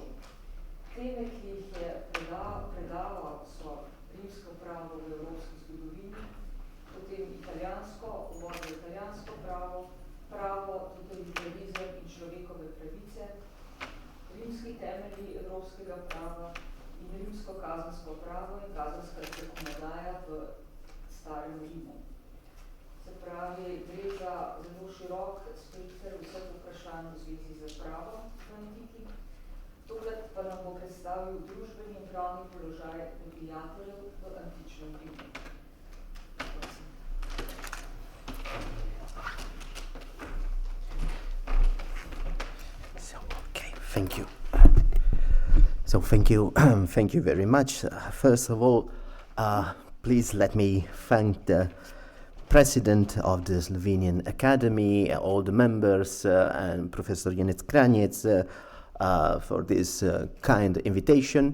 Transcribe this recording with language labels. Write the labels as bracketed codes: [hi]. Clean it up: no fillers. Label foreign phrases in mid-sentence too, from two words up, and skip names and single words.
[sl] Teme, ki jih je predaval, so rimsko pravo v evropski zgodovini, potem italijansko pravo, pravo, totalitarizem in človekove pravice, rimski temelji evropskega prava in rimsko kazensko pravo in kazenska zakonodaja v starem Rimu. Se pravi, gre za zelo širok spekter vseh vprašanj v zvezi z pravo v antiki. Tokrat pa nam bo predstavil družbeni in pravni položaj gladiatorjev v antičnem Rimu. [en] Thank you. So thank you very much. First of all, please let me thank the president of the Slovenian Academy, all the members, and Professor Janec Kranjec for this kind invitation.